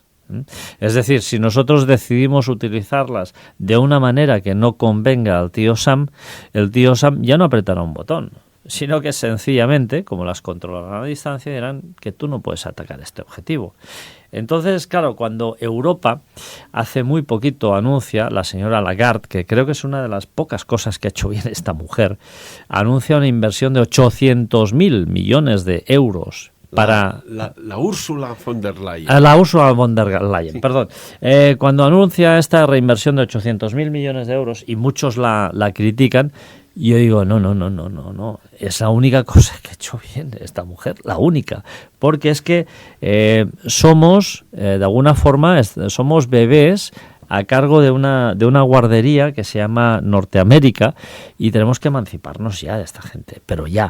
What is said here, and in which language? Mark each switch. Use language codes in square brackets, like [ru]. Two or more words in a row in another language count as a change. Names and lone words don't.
[es] Es decir, si nosotros decidimos utilizarlas de una manera que no convenga al tío Sam, el tío Sam ya no apretará un botón, sino que sencillamente, como las controlarán a distancia, dirán que tú no puedes atacar este objetivo. Entonces, claro, cuando Europa hace muy poquito anuncia, la señora Lagarde, que creo que es una de las pocas cosas que ha hecho bien esta mujer, anuncia una inversión de 800.000 millones de euros para... La Ursula von der Leyen. La Ursula von der Leyen, sí. Perdón. Cuando anuncia esta reinversión de 800.000 millones de euros, y muchos la critican, yo digo, no, es la única cosa que ha hecho bien esta mujer, la única, porque es que somos, de alguna forma, somos bebés a cargo de una guardería que se llama Norteamérica, y tenemos que emanciparnos ya de esta gente, pero ya.